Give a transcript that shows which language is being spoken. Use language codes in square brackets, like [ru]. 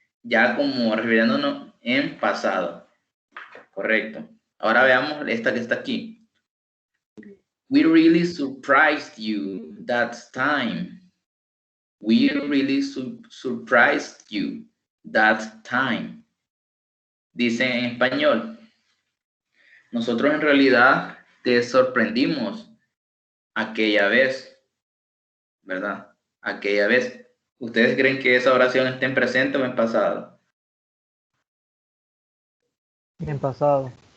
[es] Ya como refiriéndonos en pasado. Correcto. Ahora veamos esta que está aquí. [en] We really surprised you that time. We really surprised you that time. [es] Dice en español. Nosotros en realidad te sorprendimos aquella vez, ¿verdad? Aquella vez. ¿Ustedes creen que esa oración está en presente o en pasado? En pasado.